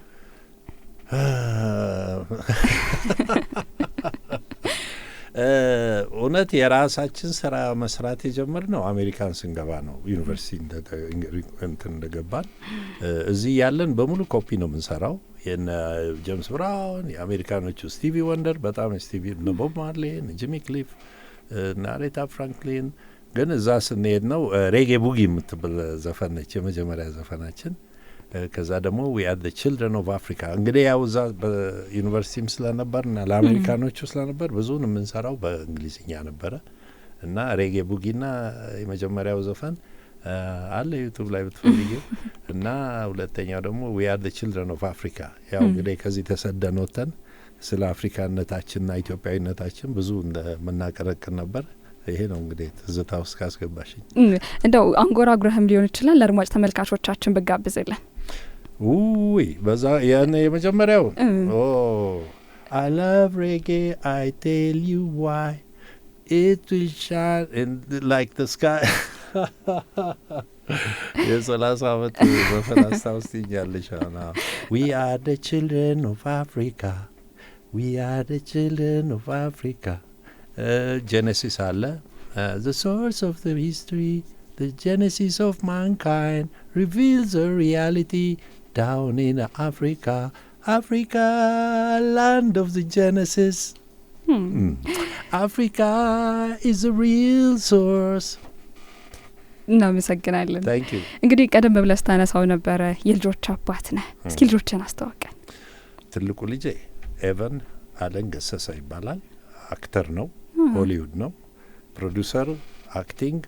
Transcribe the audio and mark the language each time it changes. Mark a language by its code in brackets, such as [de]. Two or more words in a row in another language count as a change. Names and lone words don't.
[am] እውነት የራሳችን ስራ መስራት የጀመርነው አሜሪካን ስንገባ ነው ዩኒቨርሲቲ እንደገባን እዚህ ያለን በሙሉ ኮፒ ነው የምንሰራው የነ ጄምስ ብራውን የአሜሪካኖቹ ስቲቪ ወንደር በጣም ስቲቪ ቦብ ማርሌን ጂሚ ክሊፍ አሬታ ፍራንክሊን ግን እዛ ስንሄድ ነው ሬጌ ቡጊ የምትብል ዘፈን ነች የመጀመሪያ ዘፈናችን ከዛ ደግሞ [en] we are the children of Africa [am] እንግዲህ ያው እዛ በዩኒቨርሲቲም ስለነበርና ለአሜሪካኖቹ ስለነበር ብዙውን የምንሰራው በእንግሊዝኛ ነበረ እና ሬጌ ቡጊና የመጀመሪያው ዘፈን አለ ዩቲዩብ ላይ ብትፈልጊው እና ሁለተኛው ደግሞ [en] we are the children of Africa [am] ያው እንግዲህ ከዚህ ተሰደን ወጥተን ስለ አፍሪካነታችንና ኢትዮጵያዊነታችን ብዙ እንደምናቀረቅር ነበር ይሄ ነው እንግዲህ ትዝታ ውስጥ ካስገባሽኝ እንደው አንጎራጉረህም ሊሆን ይችላል ለአድማጭ ተመልካቾቻችን ብጋብዝልን ውይ በዛ ያኔ የመጀመሪያው [en] I love reggae I tell you why it will shine in like the sky [am] የሰላሳ አመት በፈን አስታውስኛለሽ [en] we are the children of Africa we are the children of Africa Genesis አለ the source of the history the genesis of mankind reveals a reality down in Africa Africa land of the Genesis Africa is a real source [am] እናመሰግናለን እንግዲህ ቀደም ብለህ ስታነሳው ነበረ የልጆች አባት ነህ እስኪ ልጆችን አስተዋውቀን ትልቁ ልጄ ኤቨን አለን ገሰሰ ይባላል አክተር ነው ሆሊውድ ነው ፕሮዲዩሰር አክቲንግ